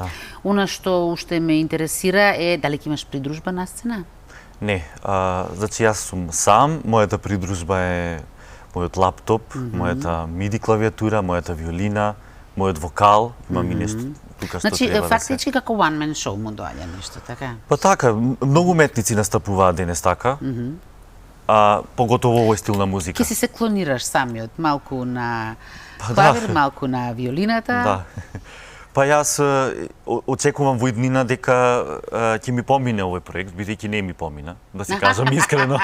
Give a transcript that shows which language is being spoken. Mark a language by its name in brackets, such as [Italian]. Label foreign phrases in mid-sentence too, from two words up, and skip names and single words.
[Macedonian] Она што уште ме интересира е дали ќе имаш придружба на сцена? Не, значи јас сум сам, мојата придружба е мојот лаптоп, мојата MIDI клавиатура, мојата виолина, мојот вокал, имам и нешто тука што значи, треба да се... фактички како [English] one man show [Macedonian] му доаѓа нешто, така? Па така, многу уметници настапуваат денес така, поготово овој стил на музика. Ке си се клонираш самиот, малку на Па клавир, да. малку на виолината. Да. Па јас очекувам во иднина дека ќе ми помине овој проект, бидејќи не ми помина, да си кажам искрено.